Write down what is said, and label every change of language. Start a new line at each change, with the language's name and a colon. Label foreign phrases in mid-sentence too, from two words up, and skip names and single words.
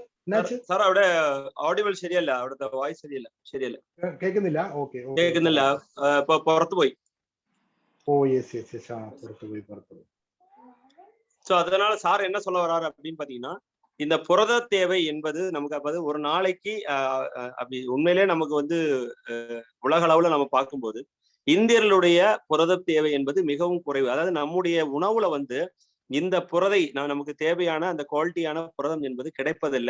Malayalam: സാർ അവിടെ ഓഡിബിൾ ശരിയല്ല, അവിടുത്തെ വോയിസ് ശരിയല്ല. കേൾക്കുന്നില്ല? ഓക്കെ, കേൾക്കുന്നില്ല, ഇപ്പൊ പുറത്തു പോയി. ഓ
English: yes yes yes,
Malayalam: പുറത്തു പോയി.
Tamil: சோ அதனால சார் என்ன சொல்ல வர்றாரு அப்படின்னு பாத்தீங்கன்னா, இந்த புரத தேவை என்பது நமக்கு அப்ப ஒரு நாளைக்கு அப்படி உண்மையிலே நமக்கு வந்து உலக அளவுல நம்ம பார்க்கும்போது இந்தியர்களுடைய புரத தேவை என்பது மிகவும் குறைவு. அதாவது நம்முடைய உணவுல வந்து இந்த புரதை நமக்கு தேவையான அந்த குவாலிட்டியான புரதம் என்பது கிடைப்பதில்லை.